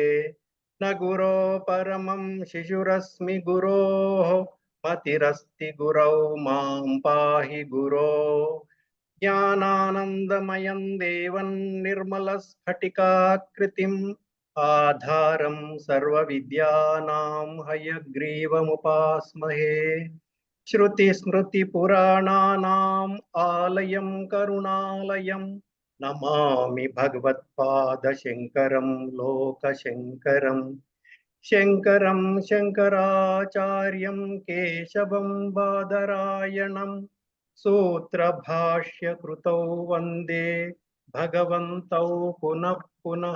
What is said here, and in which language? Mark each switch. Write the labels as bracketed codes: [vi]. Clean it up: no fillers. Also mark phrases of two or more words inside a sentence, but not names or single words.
[sa] న గురో పరమం శిశురస్మి గురోః మతిరస్తి గురౌ మాం పాహి గురో. జ్ఞానానందమయం దేవం నిర్మలస్ఫటికాకృతిం ఆధారం సర్వవిద్యానాం హయగ్రీవముపాస్మహే. श्रुतिस्मृतिपुराणानाम् आलयं करुणालयं नमामि भगवत्पादशङ्करं लोकशङ्करं. शङ्करं शङ्कराचार्यं केशवं बादरायणं सूत्रभाष्यकृतौ वन्दे भगवन्तौ पुनः पुनः.